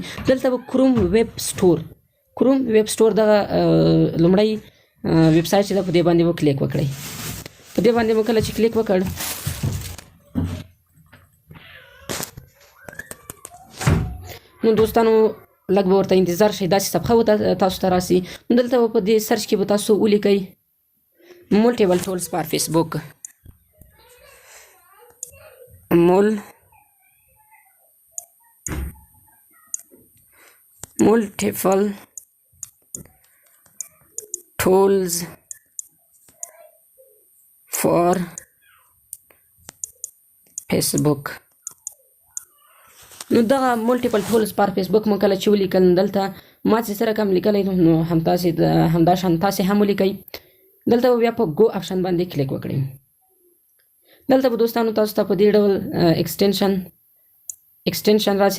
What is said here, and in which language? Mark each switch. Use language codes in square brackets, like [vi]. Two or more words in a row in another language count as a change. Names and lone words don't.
[ps] دلته به کروم ویب سټور دغه لومړی ویب سایټ چې ده په دې باندې به کلیک وکړئ. په دې باندې به کله چې کلیک وکړ نو دوستانو لږ به ورته انتظار شئ، داسې صفحه به تاسو ته راسي. نو دلته به په دې سرچ کې به تاسو ولیکئ [en] multiple tools for Facebook. multiple tools for Facebook. [ps] نو دغه [en] multiple tools for Facebook [ps] مو کله چې ولیکل دلته ما چې سره کوم لیکلی نو همدا شان تاسې هم ولیکئ. دلته به بیا په [en] go option [ps] باندې کلیک وکړئ. دلته به دوستانو تاسو ته په دې ډول ایکسټینشن راسي.